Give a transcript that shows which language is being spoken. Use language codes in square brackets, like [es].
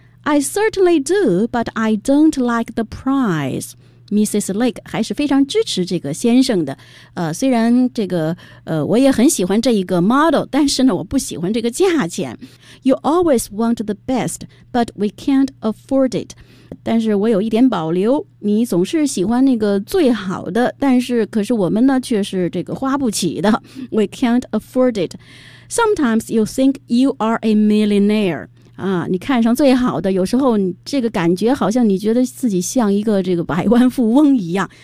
[en] I certainly do, but I don't like the price. [zh] Mrs. Lake 还是非常支持这个先生的。虽然这个我也很喜欢这一个 model, 但是呢我不喜欢这个价钱。 [en] You always want the best, but we can't afford it. [zh] 但是我有一点保留，你总是喜欢那个最好的，但是可是我们呢却是这个花不起的。 [en] We can't afford it. Sometimes you think you are a millionaire. [zh] 你看上最好的，有时候你这个感觉好像你觉得自己像一个这个百万富翁一样。